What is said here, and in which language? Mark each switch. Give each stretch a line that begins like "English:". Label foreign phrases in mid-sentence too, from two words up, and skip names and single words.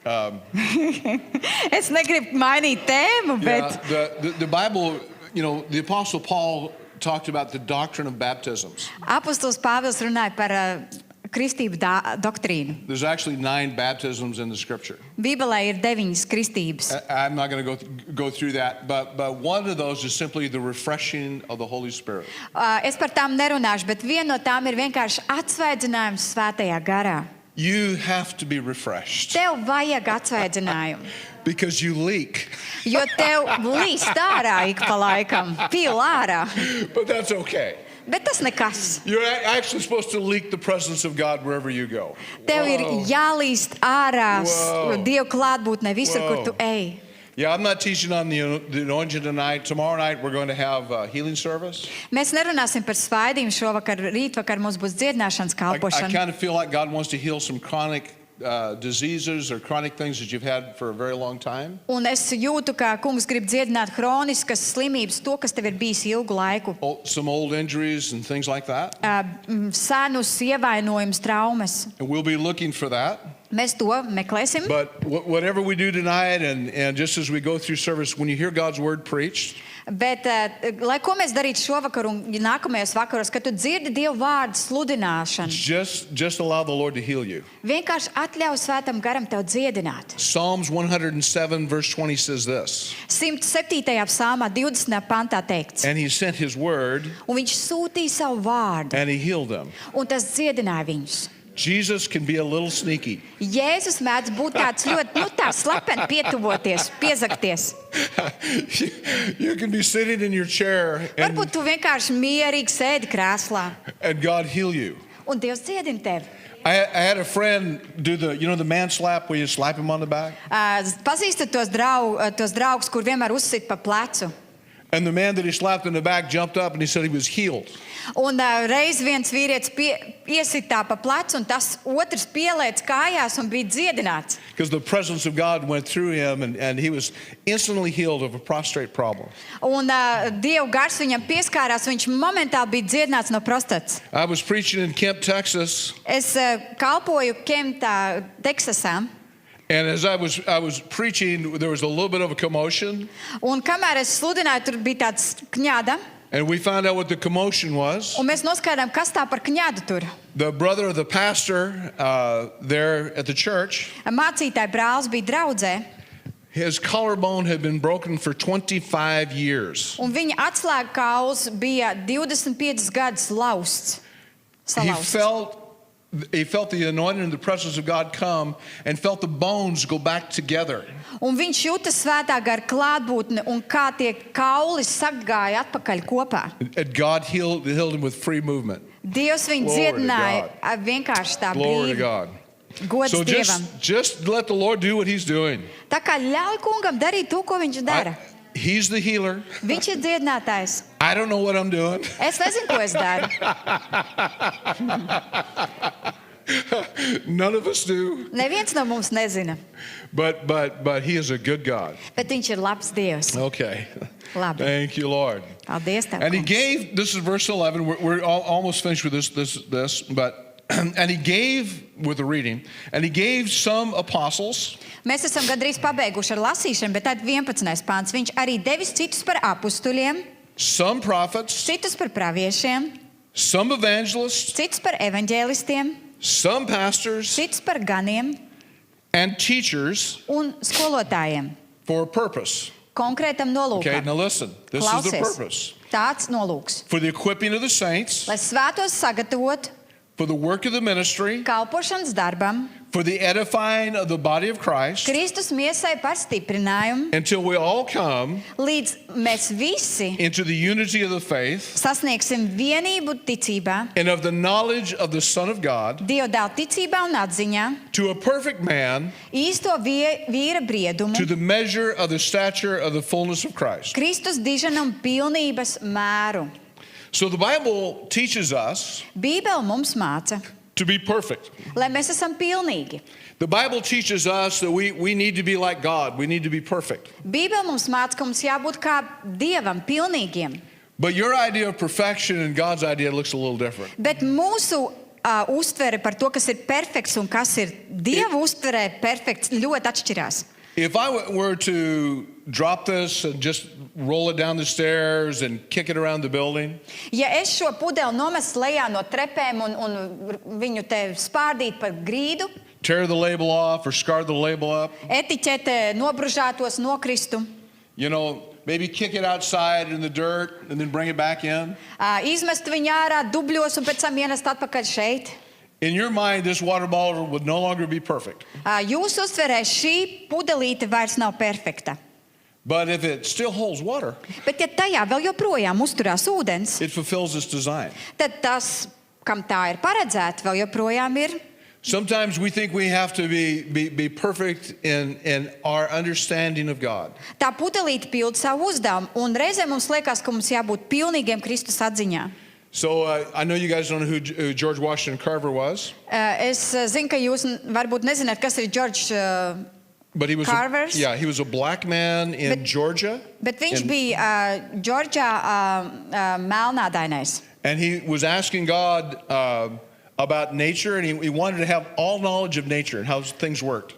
Latvian: Es negribu mainīt tēmu, bet
English: the Bible, you know, the Apostle Paul talked about the doctrine of baptisms.
Latvian: apostols Pāvils runāja par kristību doktrīnu.
English: There's actually 9 baptisms in the Scripture.
Latvian: Bībelē ir 9 kristības.
English: I'm not going to go through that, but one of those is simply the refreshing of the Holy Spirit.
Latvian: Es par tām nerunāšu, bet viena no tām ir vienkārši atsvaidzinājums svētajā garā.
English: You have to be refreshed
Latvian: Tev vajag atsvaidzinājumu,
English: because you leak.
Latvian: jo tev līst ārā ik pa laikam, pil ārā.
English: But that's okay.
Latvian: Bet tas nekas.
English: You're actually supposed to leak the presence of God wherever you go.
Latvian: Tev ir jālīst ārā
English: Wow.
Latvian: Dievu klātbūtnē visur,
English: Wow.
Latvian: kur tu ej.
English: Yeah, I'm not teaching on the anointing tonight. Tomorrow night we're going to have a healing service.
Latvian: Mēs nerunāsim par svaidījumu šovakar, rītvakar mums būs dziedināšanas
English: I
Latvian: kalpošana.
English: kind of feel like God wants to heal some chronic diseases or chronic things that you've had for a very long time.
Latvian: Un es jūtu, ka kungs grib dziedināt hroniskas slimības, to, kas tev ir bijis ilgu laiku.
English: Some old injuries and things like that.
Latvian: Senus ievainojumus, traumas.
English: And we'll be looking for that.
Latvian: Mēs to meklēsim.
English: But whatever we do tonight, and just as we go through service, when you hear God's word preached,
Latvian: Bet, lai ko mēs darītu šovakar un nākamajos vakaros, kad tu dzirdi Dievu vārdu sludināšanu,
English: just allow the Lord to heal you.
Latvian: vienkārši atļauj Svētam garam tev dziedināt.
English: Psalms 107 verse 20 says this.
Latvian: 107. psalmā 20. pantā teikts.
English: And he sent his word
Latvian: Un viņš sūtīja savu vārdu,
English: and he healed them.
Latvian: un tas dziedināja viņus.
English: Jesus can be a little sneaky.
Latvian: Jēzus mēdz būt tāds ļoti, tā slepeni pietuvoties, piezakties.
English: You can be sitting in your chair
Latvian: Varbūt tu vienkārši mierīgi sēdi krēslā,
English: and God heal you.
Latvian: un Dievs dziedina tevi.
English: I had a friend do the man slap where you slap him on the back.
Latvian: Pazīstat tos draugus, kur vienmēr uzsit pa plecu.
English: And the man that he slapped in the back jumped up and he said he was healed.
Latvian: Un reiz viens vīrietis iesitā pa plecu, un tas otrs pielēc kājās un bija dziedināts.
English: Because the presence of God went through him and he was instantly healed of a prostrate problem.
Latvian: Un Dieva gars viņam pieskārās, viņš momentāli bija dziedināts no prostatas.
English: I was preaching in Kemp, Texas.
Latvian: Es kalpoju Kemptā, Teksasā.
English: And as I was preaching, there was a little bit of a commotion.
Latvian: Un kamēr es sludināju, tur bija tāds kņāda.
English: And we found out what the commotion was.
Latvian: Un mēs noskaidrojām, kas tā par kņādu tur.
English: The brother of the pastor there at the church,
Latvian: Mācītāja brālis bija draudzē,
English: his collarbone had been broken for 25 years.
Latvian: un viņa atslēga kauls bija 25 gadus lausts.
English: He felt the anointing and the presence of God come and felt the bones go back together.
Latvian: Un viņš jūta Svētā gara klātbūtni un kā tie kauli sagāja atpakaļ kopā.
English: And God healed him with free movement.
Latvian: Dievs viņu
English: Glory to
Latvian: dziedināja vienkārši tā
English: Glory to
Latvian: brīvi.
English: God.
Latvian: Gods
English: So
Latvian: Dievam.
English: just let the Lord do what he's doing.
Latvian: Tā kā ļauj kungam darīt to, ko viņš dara.
English: He's the healer.
Latvian: Viņš ir dziedinātājs.
English: I don't know what I'm doing.
Latvian: Es nezinu, ko es daru.
English: None of us do.
Latvian: Neviens no mums nezina.
English: But he is a good God.
Latvian: Bet viņš ir labs Dievs.
English: Okay.
Latvian: Labi.
English: Thank you, Lord.
Latvian: Paldies tev,
English: And he
Latvian: kungs.
English: gave, this is verse 11, we're almost finished with this, but, and he gave, with the reading, and he gave some apostles,
Latvian: Mēs esam gandrīz pabeiguši ar lasīšanu, bet tad 11. pāns. Viņš arī devis citus par apustuļiem,
English: some prophets,
Latvian: citus par praviešiem,
English: some evangelists,
Latvian: citus par evaņģēlistiem,
English: some pastors,
Latvian: citus par ganiem
English: and teachers
Latvian: un skolotājiem.
English: for a purpose.
Latvian: Konkrētam
English: Okay,
Latvian: nolūkam.
English: now listen. This is the
Latvian: Klausies.
English: purpose.
Latvian: Tāds nolūks.
English: For the equipping of the saints,
Latvian: Lai svētos sagatavot
English: for the work of the ministry,
Latvian: kalpošanas darbam,
English: for the edifying of the body of Christ,
Latvian: Kristus miesai par stiprinājumu,
English: until we all come
Latvian: līdz mēs visi
English: into the unity of the faith
Latvian: sasniegsim vienību ticībā,
English: and of the knowledge of the Son of God,
Latvian: Dieva dēla ticībā un atziņā,
English: to a perfect man,
Latvian: īsto vīra briedumu,
English: to the measure of the stature of the fullness of Christ.
Latvian: Kristus diženam pilnības mēru.
English: So the Bible teaches us
Latvian: Bībele mums māca,
English: to be perfect.
Latvian: lai mēs esam pilnīgi.
English: The Bible teaches us that we need to be like God. We need to be perfect.
Latvian: Bībele mums māca, ka mums jābūt kā Dievam, pilnīgiem.
English: But your idea of perfection and God's idea looks a little different.
Latvian: Bet mūsu uztvere par to, kas ir perfekts un kas ir Dieva uztverē perfekts, ļoti atšķirās.
English: If I were to drop this and just roll it down the stairs and kick it around the building,
Latvian: Ja es šo pudeli nomestu lejā no trepēm un viņu te spārdītu par grīdu,
English: tear the label off or scar the label up,
Latvian: etiķete nobružātos, nokristu,
English: maybe kick it outside in the dirt and then bring it back in.
Latvian: Izmestu viņu ārā dubļos un pēc tam ienest atpakaļ šeit.
English: In your mind, this water bottle would no longer be perfect.
Latvian: Jūsu uztverē šī pudelīte vairs nav perfekta.
English: But if it still holds water,
Latvian: Bet ja tajā vēl joprojām uzturās ūdens,
English: it fulfills its design.
Latvian: tad tas, kam tā ir paredzēta, vēl joprojām ir.
English: Sometimes we think we have to be perfect in our understanding of God.
Latvian: Tā pudelīte pild savu uzdevumu, un reizē mums liekas, ka mums jābūt pilnīgiem Kristus atziņā.
English: So I know you guys don't know who George Washington Carver was,
Latvian: Es zinu, ka jūs varbūt nezināt, kas ir Džordžs,
English: but he was
Latvian: Carvers?
English: he was a black man in Georgia,
Latvian: bet viņš
English: And-
Latvian: bija Džordžā melnādainais.
English: and he was asking God about nature, and he wanted to have all knowledge of nature and how things worked.